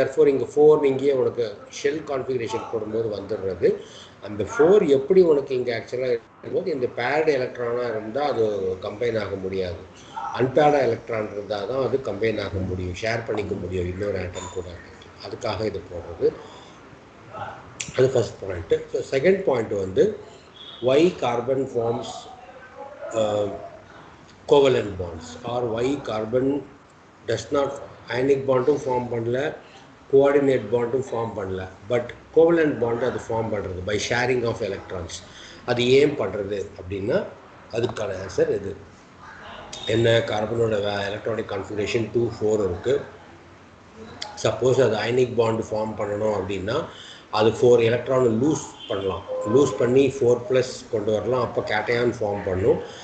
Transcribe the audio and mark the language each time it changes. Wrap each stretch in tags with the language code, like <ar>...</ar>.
<ta>Therefore இங்கே 4 இங்கேயே உனக்கு ஷெல் கான்ஃபிகரேஷன் போடும்போது வந்துடுறது. அந்த 4 எப்படி உனக்கு இங்கே ஆக்சுவலாக இருக்கும்போது இந்த பேட் எலக்ட்ரானாக இருந்தால் அது கம்பைன் ஆக முடியாது. அன்பேடாக எலக்ட்ரான் இருந்தால் தான் அது கம்பைன் ஆக முடியும், ஷேர் பண்ணிக்க முடியும் இன்னொரு ஆட்டம் கூட. அதுக்காக இது போடுறது. அது first point.</ta> <en>so second point வந்து why carbon forms covalent bonds or why carbon does not ionic bondum form பண்ணல, coordinate bondum form பண்ணல, but covalent bond</en> <ta>அது ஃபார்ம் பண்ணுறது</ta> <en>by sharing of electrons.</en> <ta>அது ஏன் பண்ணுறது அப்படின்னா அதுக்கான ஆன்சர் இது. என்ன, கார்பனோட எலக்ட்ரானிக் கான்ஃபிகரேஷன் 2 4 இருக்குது. சப்போஸ் அது அயனிக் பாண்டு ஃபார்ம் பண்ணணும் அப்படின்னா அது 4 எலக்ட்ரானை லூஸ் பண்ணலாம். லூஸ் பண்ணி 4+ கொண்டு வரலாம். அப்போ கேட்டையான் ஃபார்ம் பண்ணும்.</ta>